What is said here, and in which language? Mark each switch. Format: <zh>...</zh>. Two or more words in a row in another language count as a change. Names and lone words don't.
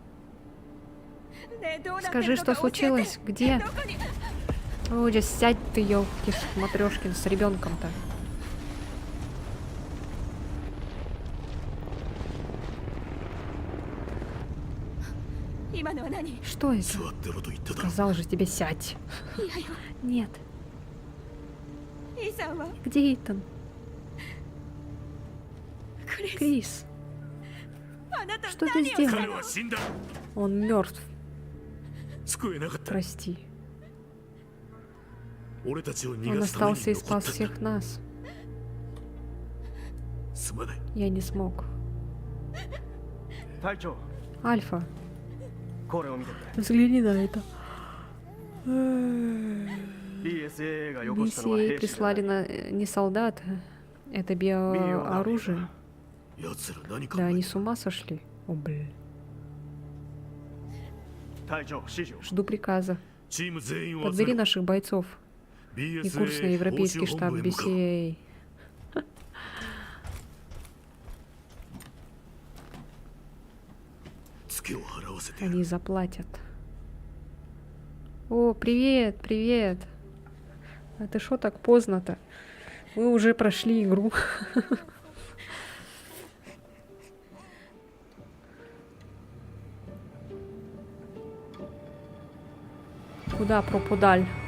<ru>Скажи, что случилось? Где? О, здесь сядь ты, ёлки матрешкин, с ребенком-то. Что это?</ru> <ja>座ってろと言っただろ</ja> <ru>Сказал же тебе сядь. Нет. Где Итан? Крис, что ты</ru> <ja>彼</ja> <ru>сделал?</ru> <ja>は死んだ</ja> <ru>Он мертв.</ru> <ja>救えなかった</ja> <ru>Прости.</ru> <ja>俺たちを逃</ja> <ru>Он</ru> <ja>がすために</ja> <ru>остался и</ru> <ja>残</ja> <ru>спас</ru> <ja>ったん</ja> <ru>всех</ru> <ja>だ</ja> <ru>нас.</ru> <ja>すまない</ja> <ru>Я не смог.</ru> <ja>隊長</ja> <ru>Альфа,</ru> <ja>これを見てくれ</ja> <ru>взгляни на это.</ru> <ja>BSAA がよこしたのは BCA 兵士じゃな</ja> <ru>прислали</ru> <ja>い</ja> <ru>на не солдат, это биооружие.</ru> <ja>奴ら何考</ja> <ru>Да,</ru> <ja>え</ja> <ru>они</ru> <ja>て</ja> <ru>с ума сошли. О, блин.</ru> <ja>隊長指示を</ja> <ru>Жду приказа.</ru> <ja>チーム全員を集</ja> <ru>Подбери</ru> <ja>めろ</ja> <ru>наших бойцов и курс на BSA европейский</ru> <ja>報酬</ja> <ru>штаб</ru> <ja>本部へ向かう</ja> <ru>BCA. Они заплатят. О, привет, привет. А ты шо так поздно-то? Мы уже прошли игру. Куда пропудаль?</ru>